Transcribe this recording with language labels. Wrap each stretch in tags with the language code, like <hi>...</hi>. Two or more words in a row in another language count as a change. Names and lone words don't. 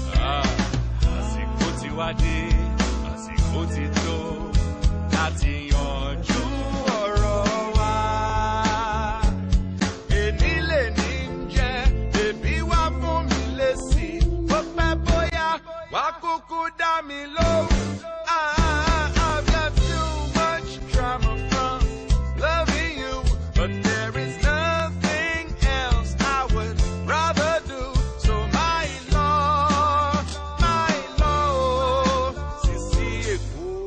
<yo>Ah, àsìkò ti wá dé, àsìkò ti tó láti yanjú ọ̀rọ̀ wa. Èní lè ní jẹ́, bèbí wá fún mi lésì. Bó pẹ́ bóyá, wá kúkú dá mi lóhùn.</yo> <en>Ah, I've got too much drama from loving you, but there is nothing else I would rather do. So my love, my love,</en> <yo>Sisi Èkó.</yo>